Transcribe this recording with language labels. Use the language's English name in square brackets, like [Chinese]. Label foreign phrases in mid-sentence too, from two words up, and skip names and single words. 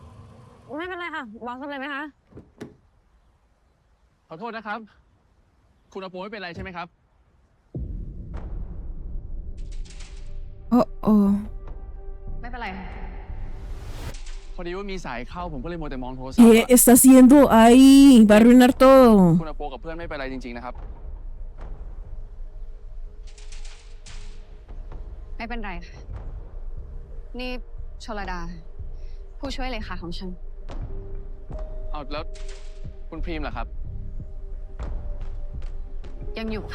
[Thai] ไม่เป็นไรค่ะ บอสทำอะไรไหมคะ ขอโทษนะครับ คุณอาโปไม่เป็นไรใช่ไหมครับ Oh, oh. ไม่เป็นไรค่ะ พอดีว่ามีสายเข้าผมก็เลยมัวแต่มองโทรศัพท์ [Spanish] ¿Qué está haciendo ahí? Va a arruinar todo. [Thai] คุณอาโปกับเพื่อนไม่เป็นไรจริงๆนะครับ ไม่เป็นไรค่ะ นี่ชลดา ผู้ช่วยเลขาของฉัน เอาแล้วคุณพรีมล่ะครับ ยังอยู่ค่ะ